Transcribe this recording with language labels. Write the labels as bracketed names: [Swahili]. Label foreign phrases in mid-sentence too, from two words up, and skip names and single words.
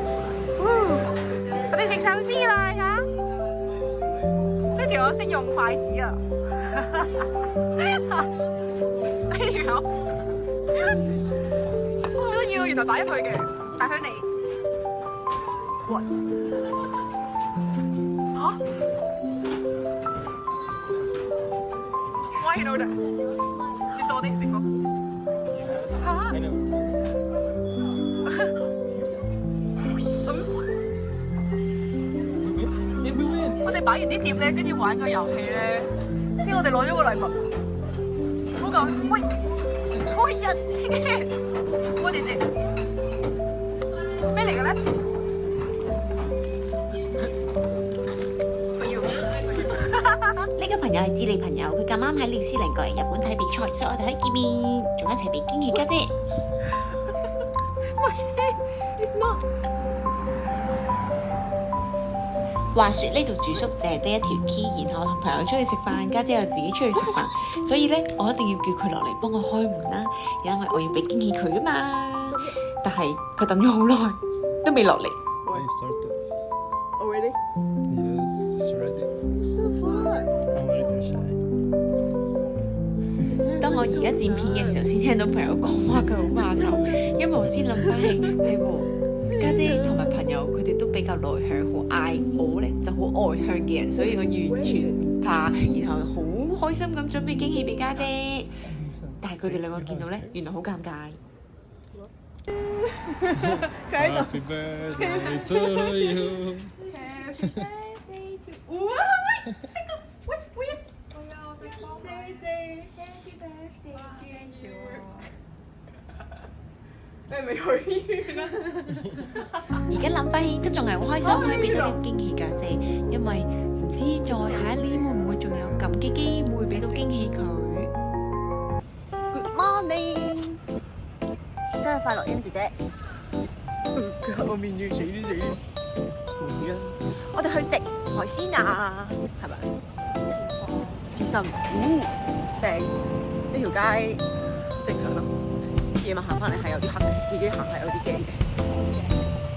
[Cantonese] 我哋食壽司啦，睇下呢條我識用筷子啊！呢條好得意喎，原來擺入去嘅大香梨。What？ [English] 嚇 ？Why you know that? You saw this before? [Cantonese] 嚇？我哋擺完啲碟咧，跟住玩個遊戲咧，跟住我哋攞咗個禮物。好講，喂，開日 ， [English] what is it？ [Cantonese] 咩嚟嘅咧？呢個朋友係智利朋友，佢咁啱喺廖思玲過嚟日本睇比賽，所以我哋可以見面，仲一齊俾驚喜家姐。 [English] It's not。 [Cantonese] 話說呢度住宿淨係得一條 key， 然後我同朋友出去食飯，家姐又自己出去食飯，所以咧我一定要叫佢落嚟幫我開門啦，因為我要俾驚喜佢啊嘛。但係佢等咗好耐都未落嚟。 [English] I started. Already? Yes, it's ready. So far. I'm ready to shine. [Cantonese] 當我而家剪片嘅時候，先聽到朋友講話佢好怕醜，因為我先諗翻起係喎，家姐同埋朋友佢哋都比較內向，好嗌，我咧就好外向嘅人，所以我完全唔怕，然後好開心咁準備驚喜俾家姐。但係佢哋兩個見到咧，原來好尷尬。 [English] Happy birthday to you. Happy birthday to [Cantonese] 哇！喂，喂，姐姐 [English] Happy birthday to you。 [Cantonese] 你係咪去醫院啦？而家諗翻起都仲係好開心，可以俾到啲驚喜家姐，因為唔知再下一年會唔會仲有咁嘅機會俾到驚喜佢。 [English] Good morning， [Cantonese] 生日快樂，欣姐姐。佢喺我面住死啲死，冇事啊！我哋去食海鮮啊，係咪？刺身，正呢條街正常咯。夜晚行翻嚟係有啲黑嘅，自己行係有啲驚嘅。